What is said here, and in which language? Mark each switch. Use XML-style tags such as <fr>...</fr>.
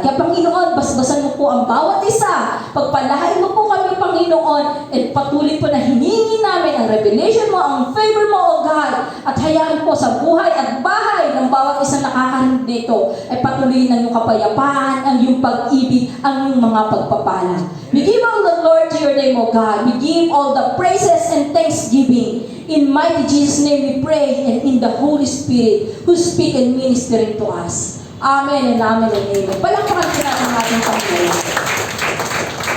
<tl>Kaya, Panginoon, basbasan mo po ang bawat isa. Pagpalahain mo po kami, Panginoon, at patuloy po na hiningi namin ang revelation mo, ang favor mo, O God. At hayaan po sa buhay at bahay ng bawat isang nakakarinig dito ay patuloy ng iyong kapayapaan, ang iyong pag-ibig, ang iyong mga pagpapala.</tl> <en>We give all the glory to your name, O God. We give all the praises and thanksgiving. In mighty Jesus' name we pray, and in the Holy Spirit who speak and ministering to us. Amen and amen and amen.</en> <tl>Palakpakan po natin ang ating Panginoon.</tl>